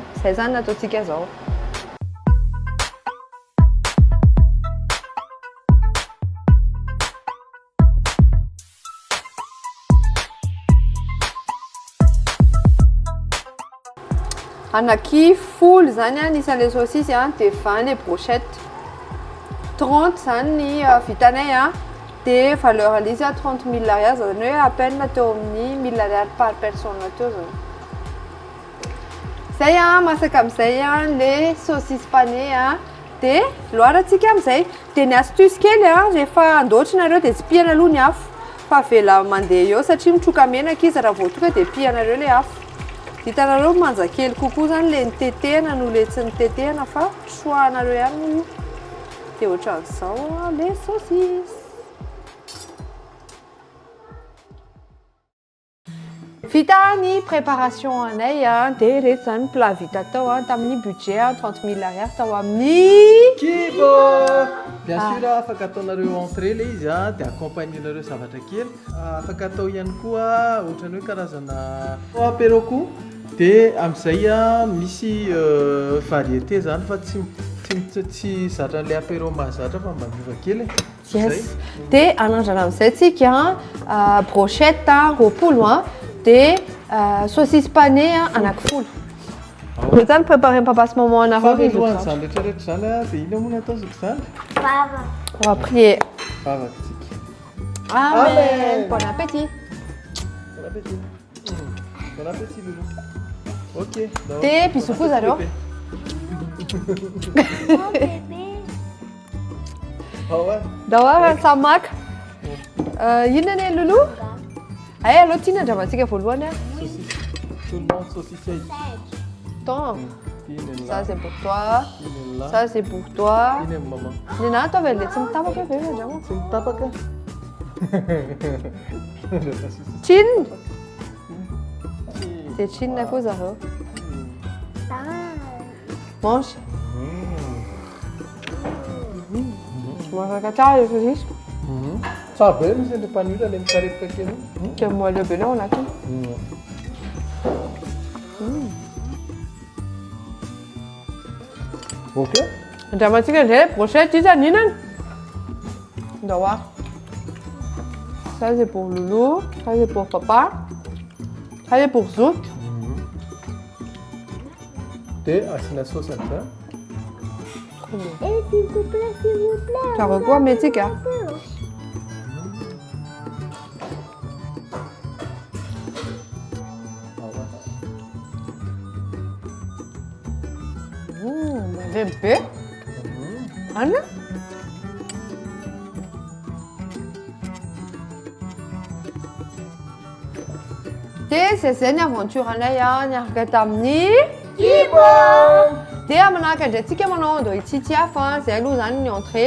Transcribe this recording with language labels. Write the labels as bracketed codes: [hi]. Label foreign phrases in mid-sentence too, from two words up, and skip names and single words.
[mg] Izay zany nataontsika zao. Anaky folo zany nisan'ilay saucisse dia 20 [fr] les brochettes. [mg] 30 zany ny vitanay dia valeur izy 30 000 ariary zany hoe [fr] à peine [mg] teo amin'ny 1000 ariary [fr] par personne [mg] teo zany. Zay masaka amin'izay [fr] les saucisse pané [mg] dia loarantsika amin'izay. Dia ny astuce kely rehefa andaotrinareo dia tsy pihana aloha ny afo fa avela mandeha eo satria mitroka menaka izy raha vao tonga dia pihanareo ilay afo. Hitanareo manja kely kokoa zany ilay nitetehana no ilay tsy nitetehana fa trohanareo ihany io. Dia ohatran'izao [fr] les saucisses. [mg] Vita ny préparation anay dia rehetra zany plat vita tao tamin'ny budget 30 000 ariary tao amin'ny Kibo! [fr] Bien sûr, [mg] afaka ataonareo entrée ilay izy dia accompagnenareo zavatra kely. Afaka atao ihany koa ohatrany hoe karazana apéro koa. Dia amin'izay misy variété zany fa tsy zatra an'ilay apéro mahazatra fa mandiva kely. Yes. Dia anandrana amin'izay tsika brochette roapolo dia [fr] saucisse pané [mg] anaky 10. Zany préparé papa [fr] ce moment [mg] anareo Faharoany zany rehetrarehetra zany dia ino moa nataontsika zany? Vava. [fr] On va prier. [mg] Vavatsika. [fr] Amen. Bon appétit. Bon appétit. Bon appétit Loulou. Ok. [mg] Dia bisous zareo. [fr] Oh bébé. [mg] Dahoara samaka. Inona anie Loulou? Ay aloha tia nandramantsika voalohany. [fr] Tout le monde saucisse. Attends. Ça c'est pour toi. Ça c'est pour toi. [mg] Iny amin'ny maman. Ny nahy ataovy an'ilay tsy mitapaka ve andramo? Tsy mitapaka. Chin. Dia chin koa zareo. [fr] Mange. [mg] Masaka tsara ilay saucisse. Tsara be misy ilay panira ilay mikarepoka kely. Dia moelleux be ilay ao anatiny. Ok. Andramantsika indray brochette izy aninana. Dahoara. [fr] Ça c'est pour Loulou, ça c'est pour papa, ça c'est pour Zouk. [mg] Dia asiana sauce amin'izay. [fr] Et s'il vous plaît, s'il vous plaît. Ça revoit métique. Bébé. Anna? [mg] Dia zay ny aventure anay niaraka tamin'ny Kibo. Dia manaraka andraintsika manao andao itsitsy hafa zay aloha zany ny entrée.